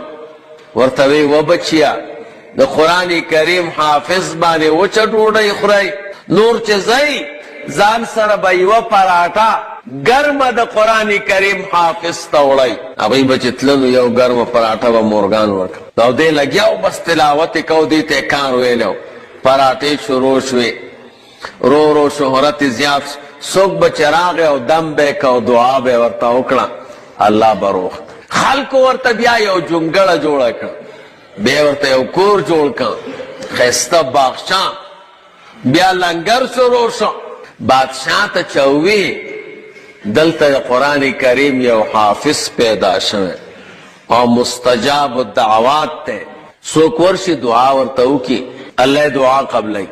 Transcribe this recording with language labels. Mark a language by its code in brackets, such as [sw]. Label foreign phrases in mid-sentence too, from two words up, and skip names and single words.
[ps] ورته وی و بچیا د قرآن کریم حافظ باندې وچه ډوډۍ خورئ، نور چې ځئ ځان سره به یوه پراټه ګرمه د قرآن کریم حافظ ته وړئ. هغوی به چې تله نو یو ګرمه پراټه به مورګان ورکړه او دی لګیا و بس تلاوت یې کو، دې ته یې کار ویلی، پراټې شروع شوې، رو رو شهرت زیات. څوک به چې راغی او دم به یې کو، دعا به یې ورته وکړه، الله به روغ. خلکو ورته بیا یو جونګړه جوړه کړه، بیا ورته یو کور جوړ کړ، ښایسته باغچه، بیا لنګر شروع شو. بادشاه ته چوي دلته د قرآن کریم یو حافظ پیدا شوی او مستجاب الدعوات ته، څوک ورشي دعا ورته وکړي الله دعا قبلوي.